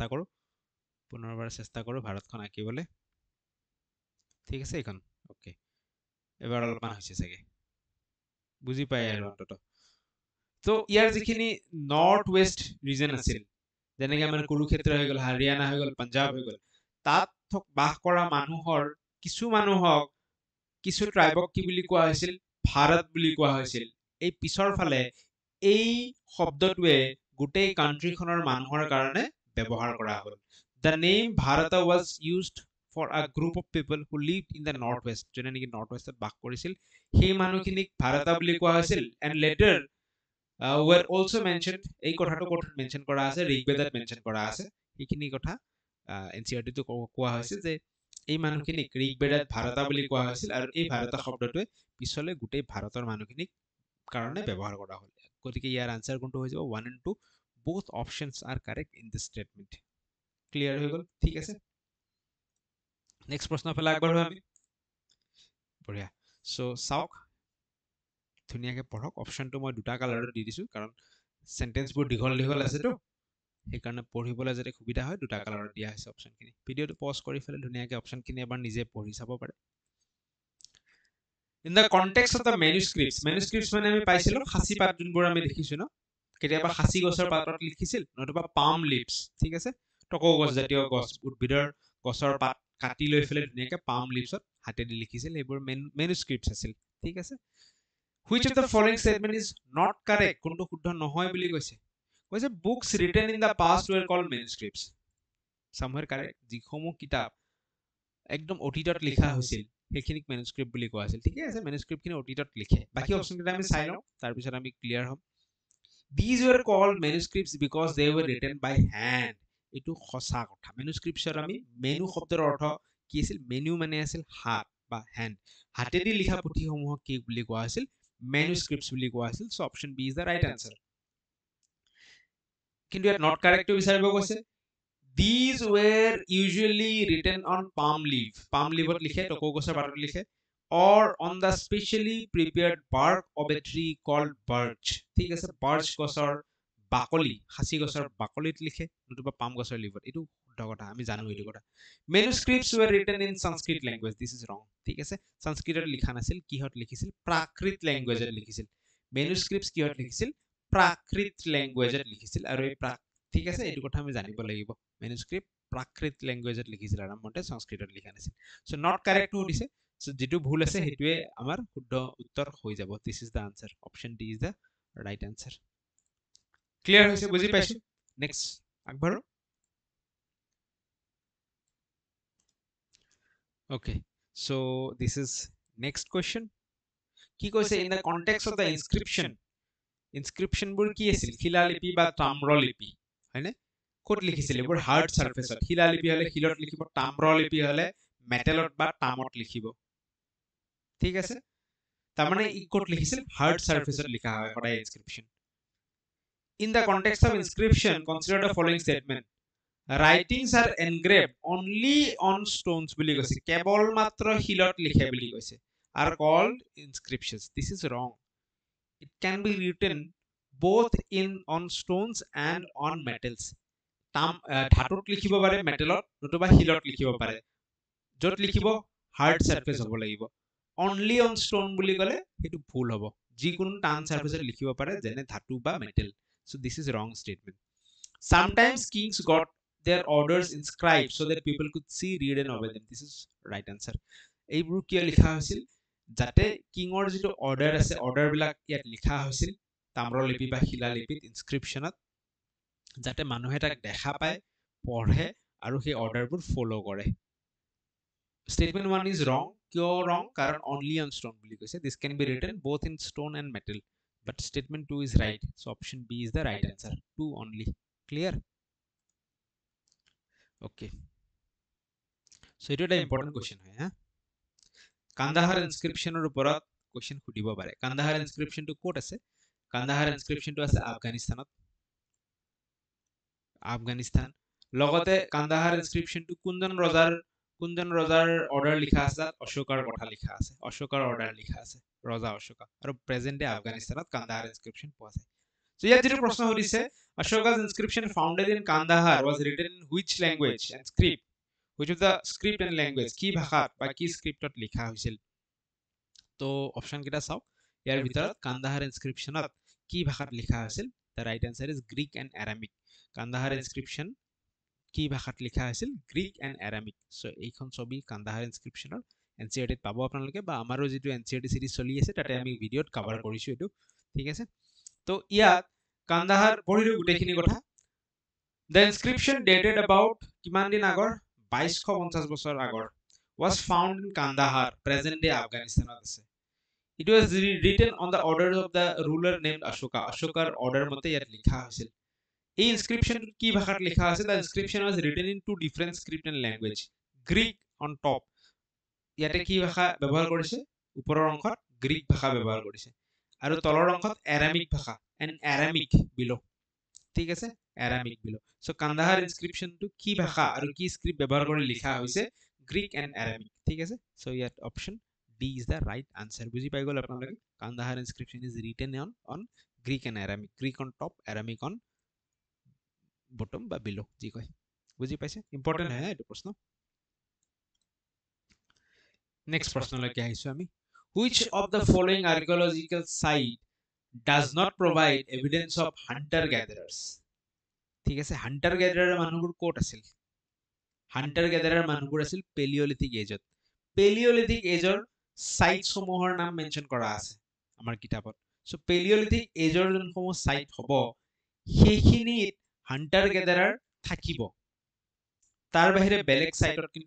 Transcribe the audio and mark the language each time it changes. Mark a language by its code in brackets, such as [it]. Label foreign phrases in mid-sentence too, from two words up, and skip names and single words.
[as] চেষ্টা কৰো ভাৰতখন আঁকিবলৈ ঠিক আছে এখন ওকে এবাৰ অলপমান হৈছে চাগে বুজি পায় আৰু অন্তত তো ইয়াৰ যিখিনি [en] north west region [as] আছিল যেনেকৈ আমাৰ কুৰুক্ষেত্ৰ হৈ গল হাৰিয়ানা হৈ গল পাঞ্জাব হৈ গল তাত বাস কৰা মানুহৰ কিছু মানুহক কিছু ট্ৰাইবক কি বুলি কোৱা হৈছিল ভাৰত বুলি কোৱা হৈছিল এই পিছৰ ফালে এই শব্দটোৱে গোটেই কান্ট্ৰিখনৰ মানুহৰ কাৰণে ব্যৱহাৰ কৰা হ'ল [en] the name Bharata was used for a group of people who lived in the northwest [as] জনে নেকি [en] north westত [as] বাস কৰিছিল সেই মানুহখিনিক ভাৰতা বুলি কোৱা হৈছিল [en] and later were also mentioned [as] এই কথাটো ক'ত মেনশন কৰা আছে ঋগবেদত মেনশন কৰা আছে এইখিনি কথা NCERT তো কোৱা হৈছে যে এই মানুহখিনিক ঋগবেদত ভাৰতা বুলি কোৱা হৈছিল আৰু এই ভাৰতা শব্দটোৱে পিছলৈ গোটেই ভাৰতৰ মানুহখিনিক কাৰণে ব্যৱহাৰ কৰা হ'ল গতিকে ইয়াৰ আনসাৰ কোনটো হৈ যাব [en] 1 and 2 both options are correct in this statement [as] ক্লিয়াৰ হৈ গল ঠিক আছে নেক্সট প্ৰশ্ন ফালে আগবাঢ়ো আমি বঢ়িয়া সো চাওক ধুনিয়াকে পঢ়ক অপশনটো মই দুটা কালাৰত দি দিছো কাৰণ সেন্টেন্সবোৰ দীঘল আছে তো সেইকাৰণে পঢ়িবলৈ যাতে সুবিধা হয় দুটা কালাৰত দিয়া হৈছে অপশনখিনি ভিডিওটো পজ কৰি ফেলে ধুনিয়াকে অপশনখিনি এবাৰ নিজে পঢ়ি চাব পাৰে [en] in the context of the manuscripts [as] মানে আমি পাইছিলো খাসি পাত যোনবোৰ আমি দেখিছো ন কেতিয়াবা খাসি গছৰ পাতত লিখিছিল নতুবা [en] palm leaves [as] ঠিক আছে টকৌ গছ জাতীয় গছ উদ্ভিদৰ গছৰ পাত কাটি লৈ ফেলে ধুনিয়াকে [en] palm leavesত [as] হাতেদি লিখিছিল এইবোৰ manuscripts আছিল ঠিক আছে [en] which of the following statement is not correct [as] কোনটো শুদ্ধ নহয় বুলি কৈছে [en] books written in the past were called manuscripts somewhere correct [as] যিসমূহ কিতাপ একদম অতীতত লিখা হৈছিল সেইখিনিক manuscript বুলি কোৱা আছিল ঠিক আছে manuscript খিনি অতীতত লিখে বাকি অপচনকেইটা আমি চাই লওঁ তাৰ পিছত আমি ক্লিয়াৰ হ'ম [en] these were called manuscripts because they were written by hand [as] এটো খসা কথা manuscriptsৰ আমি মেনু শব্দৰ অৰ্থ কি আছিল মেনু মানে আছিল হাত বা হ্যান্ড হাতেদি লিখা পুথিসমূহক কি বুলি কোৱা আছিল manuscripts বুলি কোৱা আছিল সো [en] option B is the right answer [as] কিন্তু ইয়াত [en] not correct [as] টু বিচাৰিব কৈছে [en] these were usually written on palm leaf [as] ত লিখে টকৌ গছৰ পাতত লিখে [en] or on the specially prepared bark of a tree called birch [as] ঠিক আছে [en] birch [as] গছৰ বাকলি হাসি গছৰ বাকলিত লিখে নতুবা পাম গছৰ লিভত এটো শুদ্ধ কথা আমি জানো এটো কথা [en] manuscripts were written in sanskrit language this is wrong [as] ঠিক আছে সংস্কৃতত লিখা নাছিল কিহত লিখিছিল প্ৰাকৃত ল্যাঙ্গুৱেজত লিখিছিল manuscripts কিহত লিখিছিল প্ৰাকৃত ল্যাঙ্গুৱেজত লিখিছিল আৰু এই ঠিক আছে এটো কথা আমি জানিব লাগিব manuscript প্ৰাকৃত ল্যাঙ্গুৱেজত লিখিছিল আৰম্ভতে সংস্কৃতত লিখা নাছিল সো [en] not correct [as] হৈছে সো যেটো ভুল আছে হেতুৱে আমাৰ শুদ্ধ উত্তৰ হৈ যাব [en] this is the answer option D is the right answer [as] ক্লিয়ার হৈছে বুজি পাইছো নেক্সট আগবাঢ়ো [en] okay so this is next question [as] কি কৈছে [en] in the context of the inscription [as] বোৰ কি আছিল শিলালিপি বা তাম্ৰলিপি হয়নে কোট লিখিছিল এবোৰ [en] hard surfaceত [as] শিলালিপি হলে শিলত লিখিব তাম্ৰলিপি হলে মেটেলত বা তামত লিখিব ঠিক আছে তাৰ মানে ই কোট লিখিছিল [en] hard surfaceত [as] লিখা হয় সদায় ইনস্ক্ৰিপশন [en] in the context of inscription consider the following statement writings are engraved only on stones [as] বুলি কৈছে কেৱল মাত্ৰ শিলত লিখে বুলি কৈছে [en] are called inscriptions this is wrong it can be written both on stones and on metals [as] ধাতুত লিখিব পাৰে মেটেলত নতুবা শিলত লিখিব পাৰে যত লিখিব [en] hard surface [as] হ'ব লাগিব [en] only on stone [as] বুলি কলে হেতু ভুল হ'ব যিকোনো টান সাৰফেসত লিখিব পাৰে যেনে ধাতু বা মেটেল so [en] this is wrong statement sometimes kings got their orders inscribed so that people could see read and obey them this is right [as] answer এইবোৰ কি লিখা হৈছিল যাতে কিংৰ যেটো অৰ্ডাৰ আছে অৰ্ডাৰ বিলাক ইয়াত লিখা হৈছিল তাম্ৰলিপি বা শিলালিপিত ইনস্ক্ৰিপশনত যাতে মানুহে তাক দেখা পায় পঢ়ে আৰু সেই অৰ্ডাৰবোৰ ফলো কৰে [en] statement 1 is wrong [as] কিয় wrong কাৰণ [en] only on stone [as] বুলি কৈছে [en] this can be written both in stone and metal but statement 2 is right so option B is the right answer 2 only clear okay so it is an important question hai ha Kandahar inscription or oporat question [as] খুদিব পাৰে [en] Kandahar inscription to [as] ক'ত আছে [en] Kandahar inscription to আছে [as] আফগানিস্তান লগতে Kandahar inscription to কুন্দন ৰজাৰ অৰ্ডাৰ লিখা আছে অশোকৰ কথা লিখা আছে অশোকৰ অৰ্ডাৰ লিখা আছে ৰজা অশোক আৰু [en] present day [as] আফগানিস্তানত Kandahar inscription পোৱা যায় so ইয়াত যেটো প্ৰশ্ন হৈছে [en] Ashoka's inscription founded in Kandahar was written in which language and script which of the script and language [as] কি ভাষাত বা কি স্ক্ৰিপ্টত লিখা হৈছিল তো অপশন কিটা চাও ইয়াৰ ভিতৰত Kandahar inscriptionত কি ভাষাত লিখা হৈছিল [en] the right answer is Greek and Aramaic [as] Kandahar inscription কি ভাষাত লিখা হৈছিল [en] Greek and Aramaic [as] সো এইখন ছবি Kandahar inscriptionৰ এনসিআৰটি পাব আপোনালোকে বা আমাৰো যেটো এনসিআৰটি সিৰিজ চলি আছে তাতে আমি ভিডিওত কভাৰ কৰিছো এটো ঠিক আছে তো ইয়াত Kandahar পঢ়িলো গুটেখিনি কথা [en] the inscription dated about [as] কিমান দিন আগৰ 2250 বছৰ আগৰ [en] was found in Kandahar present day Afghanistan আছে it was written on the orders of the ruler named Ashokar order [as] মতে ইয়াত লিখা হৈছিল এই ইনস্ক্ৰিপশন কি ভাষাত লিখা আছে [en] the inscription was written in two different script and language Greek on top [as] ইয়াতে কি ভাষা ব্যৱহাৰ কৰিছে [en] ওপৰৰ অংশত গ্ৰীক ভাষা ব্যৱহাৰ কৰিছে [as] আৰু তলৰ অংশত Aramaic ভাষা [en] and Aramaic below [as] ঠিক আছে [en] Aramaic below [as] so Kandahar inscription to কি ভাষা আৰু কি স্ক্ৰিপ্ট ব্যৱহাৰ কৰি লিখা হৈছে [en] Greek and Aramaic [as] ঠিক আছে so ইয়াত [en] option D is the right answer [as] বুজি পাই গল আপোনালোকে [en] Kandahar inscription is written on Greek and Aramaic Greek on top Aramaic on bottom [as] বা below জি কয় বুজি পাইছে ইম্পৰ্টেন্ট হয় এটো প্ৰশ্ন [en] নেক্সট প্ৰশ্নলৈকে আহিছো আমি which of the following archaeological site does not provide evidence of hunter gatherers [as] ঠিক আছে [en] hunter gatherer [as] মানুহবোৰ ক'ত আছিল [en] hunter gatherer [as] মানুহবোৰ আছিল [en] Paleolithic ageৰ [as] সাইট সমূহৰ নাম মেনশন কৰা আছে আমাৰ কিতাপত সো Paleolithic ageৰ যোনসমূহ সাইট হ'ব সেইখিনিত [en] hunter gatherer [as] থাকিব তাৰ বাহিৰে বেলেগ সাইটত কিন্তু